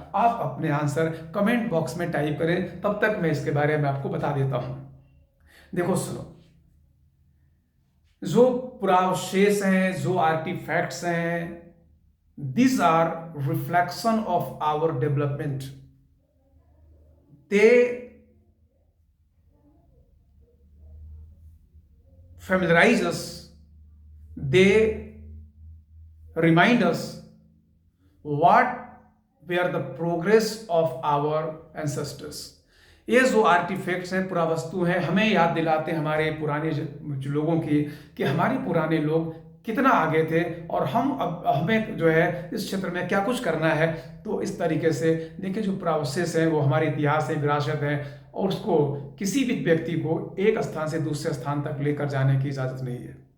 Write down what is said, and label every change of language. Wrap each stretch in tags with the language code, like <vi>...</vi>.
<hi>आप अपने answer comment box में टाइप करें, तब तक मैं इसके बारे में आपको बता देता हूं। देखो सुनो, जो पुरावशेष हैं, जो आर्टिफैक्ट्स हैं,</hi> <en>these are reflection of our development. They familiarize us, they remind us what were the progress of our ancestors.</en> <hi>ये जो आर्टिफैक्ट्स हैं, पुरावस्तु हैं, हमें याद दिलाते हैं हमारे पुराने जो लोगों की कि हमारे पुराने लोग कितना आगे थे और हम अब हमें जो है इस क्षेत्र में क्या कुछ करना है। तो इस तरीके से देखिए जो पुरावशेष हैं वो हमारे इतिहास है, विरासत है, और उसको किसी भी व्यक्ति को एक स्थान से दूसरे स्थान तक लेकर जाने की इजाज़त नहीं है।</hi>